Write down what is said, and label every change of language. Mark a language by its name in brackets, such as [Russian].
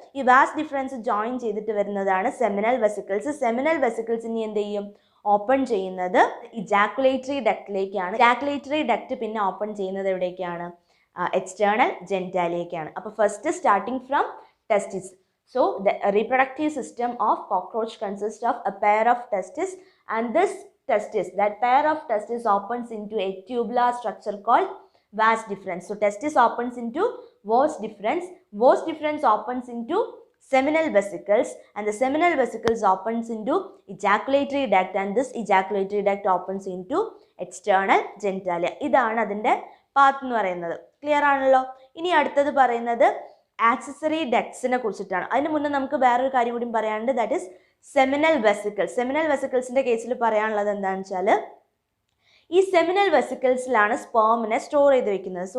[Malayalam] ഈ vas deferens join ചെയ്തിട്ട് വരുന്നതാണ് സെമിനൽ വെസിക്കിൾസ് ഇനി എന്ത് ചെയ്യും, ഓപ്പൺ ചെയ്യുന്നത് ഇജാക്കുലേറ്ററി ഡക്റ്റിലേക്കാണ്. ഇജാക്കുലേറ്ററി ഡക്റ്റ് പിന്നെ ഓപ്പൺ ചെയ്യുന്നത് എവിടേക്കാണ്, എക്സ്റ്റേണൽ ജെനിറ്റാലിയക്കാണ്. [English] അപ്പോൾ first starting from testis. So the reproductive system of cockroach consists of a pair of testes, and this testis. That pair of testis opens into a tubular structure called vas deferens. So testis opens into vas deferens. Vas deferens opens into seminal vesicles, and the seminal vesicles opens into ejaculatory duct, and this ejaculatory duct opens into external genitalia. [Malayalam] ഇതാണ് അതിൻ്റെ path എന്ന് പറയുന്നത്. Clear ആണല്ലോ. ഇനി അടുത്തത് പറയുന്നത് accessory ഡക്ട്സിനെ കുറിച്ചിട്ടാണ്. അതിന് മുന്നേ നമുക്ക് വേറൊരു കാര്യം കൂടി പറയാനുണ്ട്, [English] That is seminal vesicles. [Malayalam] Seminal വെസിക്കിൾസിൻ്റെ കേസിൽ പറയാനുള്ളത് എന്താണെന്ന് വെച്ചാൽ ഈ സെമിനൽ വെസിക്കിൾസിലാണ് സ്പേമിനെ സ്റ്റോർ ചെയ്ത് വെക്കുന്നത്.